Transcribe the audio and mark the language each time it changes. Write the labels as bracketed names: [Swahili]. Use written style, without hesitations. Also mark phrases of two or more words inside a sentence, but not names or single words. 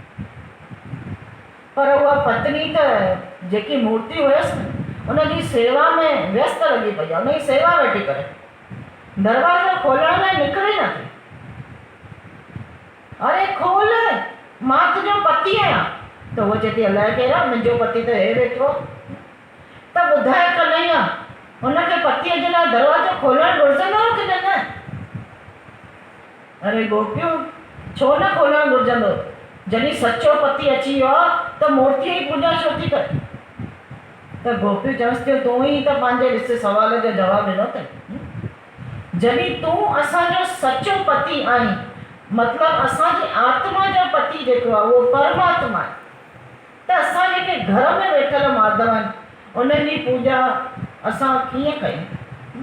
[Sindhi] पर उहा पत्नी त जेकी मूर्ति हुयसि न, उनजी सेवा में व्यस्त लॻी पई आहे, उनजी सेवा वेठी करे, दरवाज़ो खोलण लाइ निकिरे न थी। अरे खोल, मां तुंहिंजो पति आहियां, तो वो चए थी अलाए केरु मुंहिंजो पति त हे वेठो। त ॿुधाए कन्हैया हुनखे पतीअ जे लाइ दरवाज़ो खोलणु घुरिजंदो की न? अरे गोपियूं, छो न खोलणु घुरिजंदो? जॾहिं सचो पति अची वियो आहे त मूर्तीअ जी पूॼा छो थी करे? त गोपियूं चवंसि थियूं तूं ई त पंहिंजे ॾिस सवाल जो जवाबु ॾिनो अथई। जॾहिं तूं असांजो सचो पति आहीं, मतिलबु असांजी आत्मा जो पति जेको आहे उहो परमात्मा आहे, त असां जेके घर में वेठल माधव आहिनि उन्हनि जी पूॼा असां कीअं कयूं?